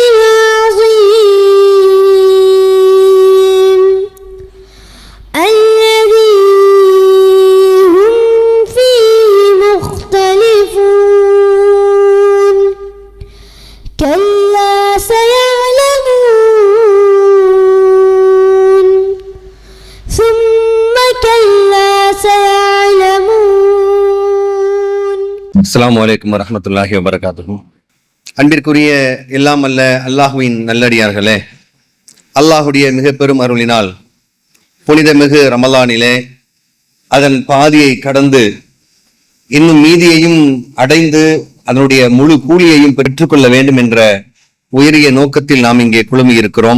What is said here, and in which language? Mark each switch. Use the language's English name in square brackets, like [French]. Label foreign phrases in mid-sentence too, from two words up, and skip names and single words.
[Arabic] العظيم الذي هم فيه مختلفون كلا سيعلمون ثم كلا سيعلمون. السلام عليكم ورحمة الله وبركاته. [Tamil] அன்பிற்குரிய எல்லாம் அல்ல அல்லாஹுவின் நல்லடியார்களே, அல்லாஹுடைய மிக பெரும் அருளினால் புனிதமிகு ரமலானிலே அதன் பாதியை கடந்து இன்னும் மீதியையும் அடைந்து அதனுடைய முழு கூலியையும் பெற்றுக்கொள்ள வேண்டும் என்ற உயரிய நோக்கத்தில் நாம் இங்கே குழுமி இருக்கிறோம்.